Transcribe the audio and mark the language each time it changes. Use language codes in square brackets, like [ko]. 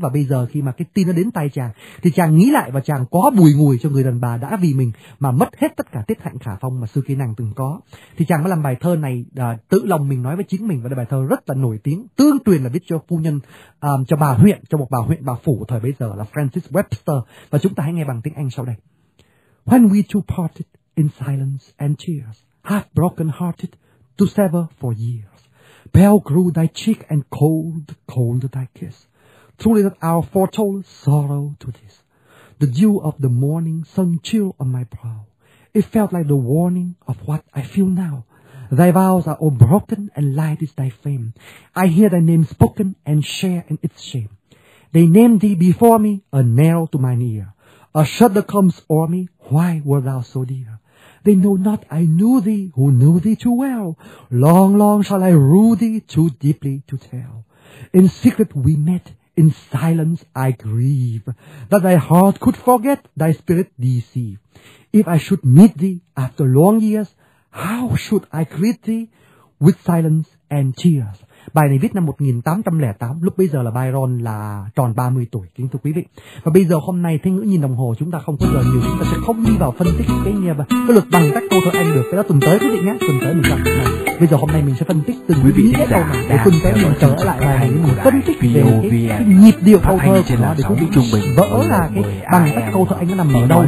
[vi] Và bây giờ khi mà cái tin nó đến tay chàng thì chàng nghĩ lại và chàng có bùi ngùi cho người đàn bà đã vì mình mà mất hết tất cả tiết hạnh khả phong mà xưa kia nàng từng có. Thì chàng mới làm bài thơ này tự lòng mình nói với chính mình, và đây bài thơ rất là nổi tiếng, tương truyền là viết cho phu nhân, cho bà huyện, cho một bà huyện bà phủ thời bây giờ là Francis Webster. Và chúng ta hãy nghe bằng tiếng Anh sau đây. [en] When we two parted in silence and tears, half broken hearted, to sever for years. Pale grew thy cheek and cold, cold thy kiss. Truly that hour foretold sorrow to this. The dew of the morning sun chill on my brow. It felt like the warning of what I feel now. thy vows are all broken, and light is thy fame. I hear thy name spoken, and share in its shame. They name thee before me, a nail to mine ear. A shudder comes o'er me, why wert thou so dear? They know not I knew thee, who knew thee too well. Long, long shall I rue thee, too deeply to tell. In secret we met, in silence I grieve, that thy heart could forget, thy spirit deceive. If I should meet thee after long years, how should I greet thee? With silence and tears. [vi] Bài này viết năm 1808, lúc bây giờ là Byron là tròn 30 tuổi, kính thưa quý vị. Và bây giờ hôm nay, Thiên Ngữ nhìn đồng hồ, chúng ta không có giờ nhiều, chúng ta sẽ không đi vào phân tích cái luật bằng các câu thơ anh được. Cái đó tuần tới quý vị nhé, tuần tới mình gặp này. Bây giờ hôm nay mình sẽ phân tích từng nghĩa đầu này, để tuần tới mình trở lại bài này, mình phân tích về cái nhịp điệu câu thơ của nó, để quý vị vỡ là cái bằng các câu thơ anh nó nằm ở đâu.